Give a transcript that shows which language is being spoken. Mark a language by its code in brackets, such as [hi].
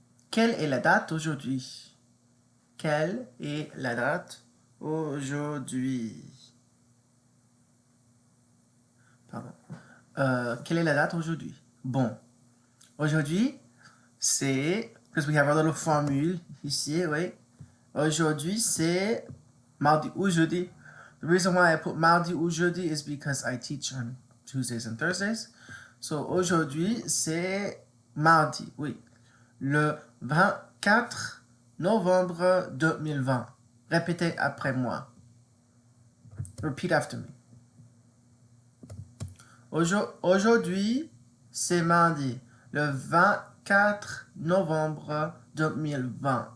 [fr] Quelle est la date aujourd'hui? Quelle est la date aujourd'hui? Pardon. Quelle est la date aujourd'hui? Bon. Aujourd'hui, c'est, [en] because we have our little [fr] formule ici, oui. Aujourd'hui, c'est mardi ou jeudi. [en] The reason why I put mardi ou jeudi is because I teach on Tuesdays and Thursdays. [fr] So, aujourd'hui, c'est mardi, oui. Le 24 novembre 2020. Répétez après moi. [en] Repeat after me. [fr] Aujourd'hui, c'est mardi, le 24 novembre 2020.